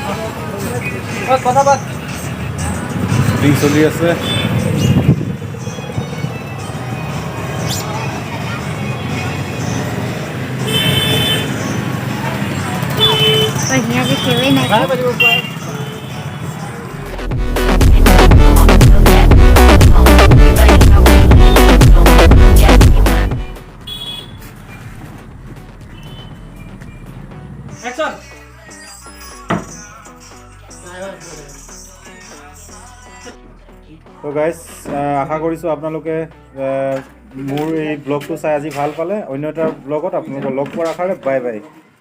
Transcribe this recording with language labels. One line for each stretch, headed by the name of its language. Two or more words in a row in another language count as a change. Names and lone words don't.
Assamese: কথা পাত শ্বুটিং চলি আছে
Bhojpuri: बढ़िया से खेवे ना
Assamese: অ্যাকশন তো গাইজ আশা কৰিছোঁ আপোনালোকে মোৰ এই ব্লগটো চাই আজি ভাল পালে অন্য এটা ব্লগত আপোনালোকক লগ পোৱাৰ আশাৰে
English: bye bye